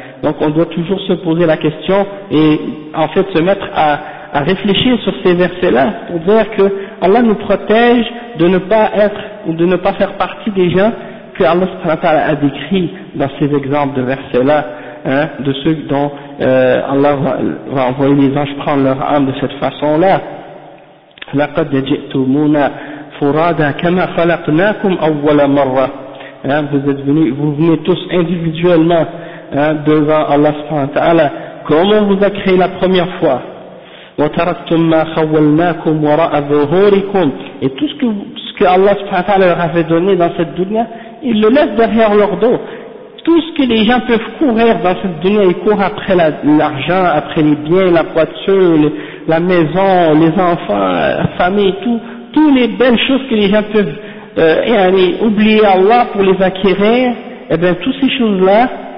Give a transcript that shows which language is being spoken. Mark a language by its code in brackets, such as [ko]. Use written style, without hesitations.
[fr] Donc on doit toujours se poser la question, et en fait se mettre à réfléchir sur ces versets-là, pour dire que Allah nous protège de ne pas être, ou de ne pas faire partie des gens que Allah subhanahu wa ta'ala a décrit dans ces exemples de versets-là, hein, de ceux dont Allah va envoyer les anges prendre leur âme de cette façon-là. [ar] لقد جئتمونا فرادا كما خلقناكم أول مرة. [fr] Vous venez tous individuellement devant Allah سبحانه وتعالى. Comme on vous a créé la première fois. [ar] وتركتم ما خولناكم وراء ظهوركم. [fr] Et tout ce que Allah سبحانه وتعالى leur avait donné dans cette dunya, ils le laissent derrière leur dos. Tout ce que les gens peuvent courir dans cette dunya, ils courent après l'argent, après les biens, la voiture, la maison, les enfants, la famille, toutes les belles choses que les gens peuvent oublier Allah pour les acquérir, et bien toutes ces choses-là,